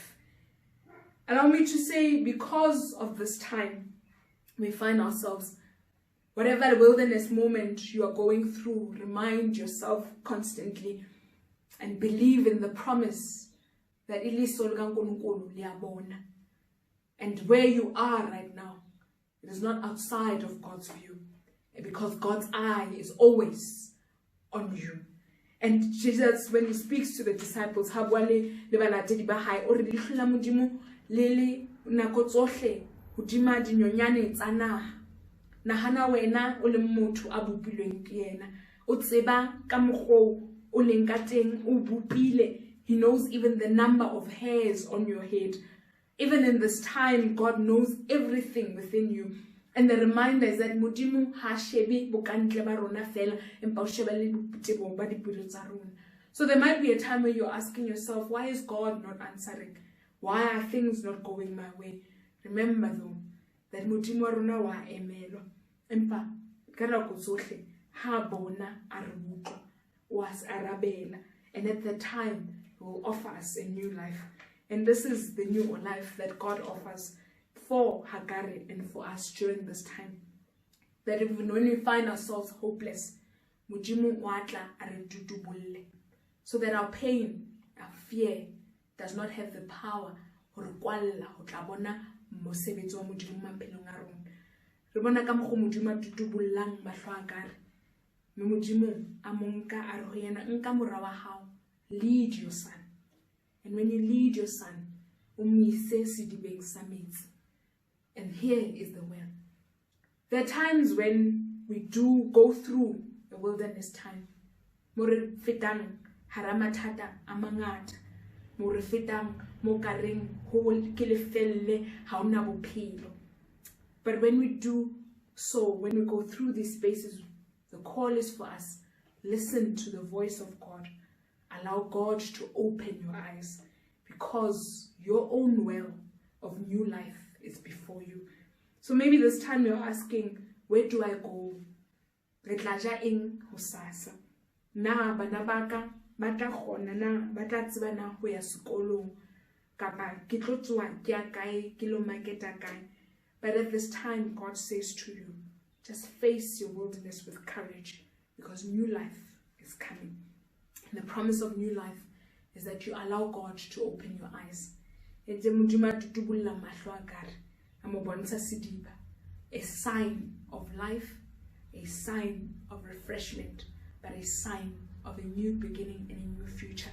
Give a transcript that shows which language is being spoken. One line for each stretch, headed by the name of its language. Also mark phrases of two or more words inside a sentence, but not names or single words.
English: Allow me to say, because of this time, we find ourselves, whatever wilderness moment you are going through, remind yourself constantly and believe in the promise that and where you are right now, it is not outside of God's view, because God's eye is always on you. And Jesus, when he speaks to the disciples,
Southern Sotho: ha bua le balatedi ba hae o re leihlo la Modimo le nako tsohle hodima dinyonyane tsa naha. Nahana wena o le motho a bopilweng ke yena, o tseba ka mokgwa o leng ka teng, o bopile.
English: He knows even the number of hairs on your head. Even in this time, God knows everything within you. And the reminder is that
Southern Sotho: Modimo ha shebe bokantle ba rona fela, empa o sheba le botebo ba dipelo tsa rona.
English: So there might be a time where you're asking yourself, why is God not answering? Why are things not going my way? Remember though, that
Southern Sotho: Modimo wa rona wa emelo. Empa ka nako tsohle ha bona a re utlwa, was arabela.
English: And at that time, He will offer us a new life. And this is the new life that God offers for Hagar and for us during this time. That even when we find ourselves hopeless,
Southern Sotho: Modimo wa tla a re tutubulle,
English: so that our pain, our fear does not have the power
Southern Sotho: ho re kwalla ho tla bona mosebetsi wa Modimo maphelong a rona. Re bona ka mokgo Modimo a tutubullang mahlo a Hagar. Mme Modimo a monka a re ho yena, nka mora wa hao,
English: lead your son. And when you lead your son,
Southern Sotho: umise sedibeng sa metsi.
English: And here is the well. There are times when we do go through the wilderness time.
Southern Sotho: More fetang haramathata amangata. More fetang mo kareng ho ke lefelle ha ona bophelo.
English: But when we do so, when we go through these spaces, the call is for us. Listen to the voice of God. Allow God to open your eyes, because your own well of new life is before you. So maybe this time you're asking, where do I go?
Southern Sotho: Re tla ja eng hosasa? Na bana baka ba tla kgona na ba tla tseba na ho ya sekolong, kapa ke tlo tsoa ke ya kae ke lo marketa kae?
English: But at this time, God says to you, just face your wilderness with courage, because new life is coming. And the promise of new life is that you allow God to open your eyes. A sign of life, a sign of refreshment, but a sign of a new beginning and a new future.